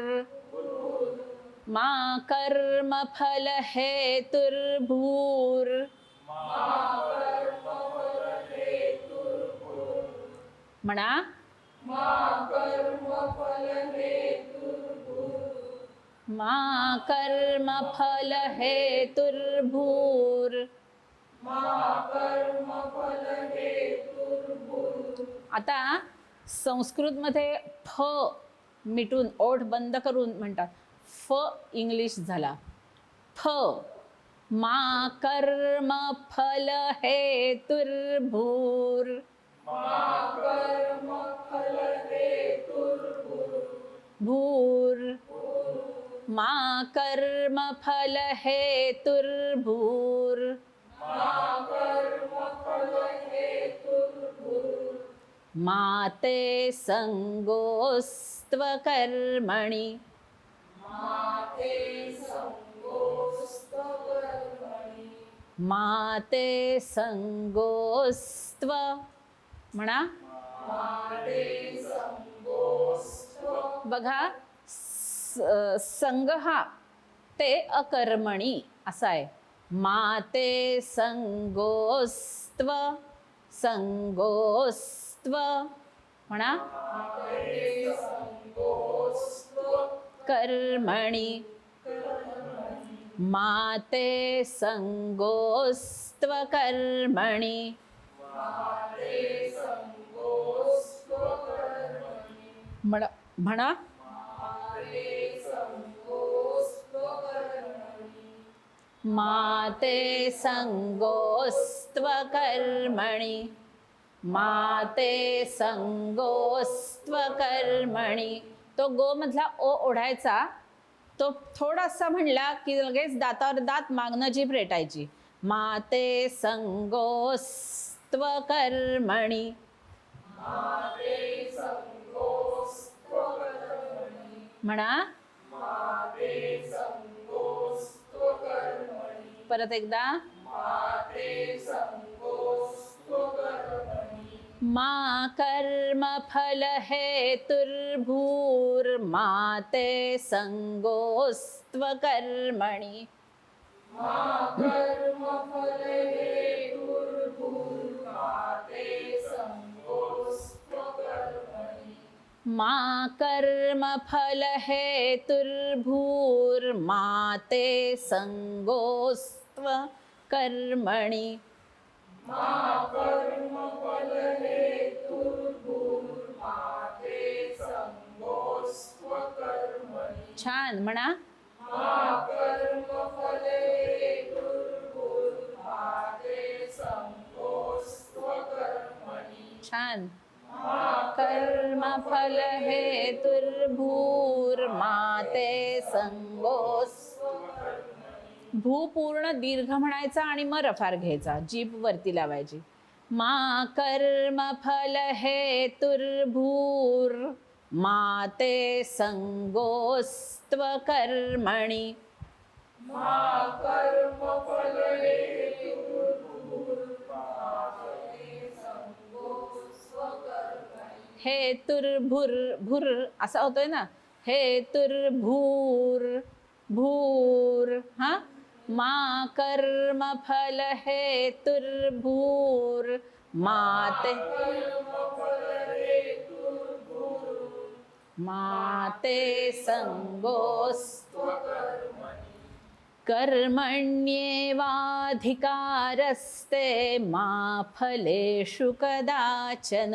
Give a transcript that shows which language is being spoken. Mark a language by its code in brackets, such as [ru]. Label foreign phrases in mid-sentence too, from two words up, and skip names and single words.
[sa] मा कर्म फल हेतुर्भूर. [mr] म्हणा. [sa] मा कर्म फल हेतुर्भूर. [mr] आता संस्कृतमध्ये फ मिटून ओठ बंद करून म्हणतात. फ इंग्लिश झाला. फ. [sa] मा कर्म फल हेतुर्भूर. भूर. मा कर्म फल हेतुर्भूर. माते संगोस्त्व कर्मणि. माते संगोस्त्व. [mr] म्हणा. बघा. संग हा [sa] ते अकर्मणी [mr] असा आहे. [sa] माते संगोस्त्व. [mr] संगोस्त्व. म्हणा. [sa] कर्मणि. माते संगोस्त्व कर्मणि. [mr] म्हणा. [sa] माते संगोस्त्व कर्मणि. माते संगोस्त्व कर्मणि. [mr] तो गो मधला ओ ओढायचा. तो थोडासा म्हणला की लगेच दातावर दात मागणं जीभ रेटायची. [sa] माते संगोस्त्व कर्मणि. [mr] म्हणा. परत एकदा. [sa] मा कर्म फल हेतुर्भूर. माते संगोस्त्व कर्मणि. मा कर्म फल हेतुर्भूर. माते संगोस्त्व कर्मणि [mr] छान म्हणा. छान. [sa] कर्मफल हेतुर्भूर्माते संगोस्. [mr] भू पूर्ण दीर्घ म्हणायचा आणि मग रफार घ्यायचा, जीभ वरती लावायची. [sa] मा कर्मफल हेतुर्भूर माते संगोस्त्व कर्मणि. हेतुर्भूर भूर [mr] असा होतोय ना. [sa] हेतुर्भूर भूर हा. मा कर्मफल हेतुर्भूर माते माते संगोस्त्व कर्मण्येवाधिकारस्ते मा फलेषु कदाचन.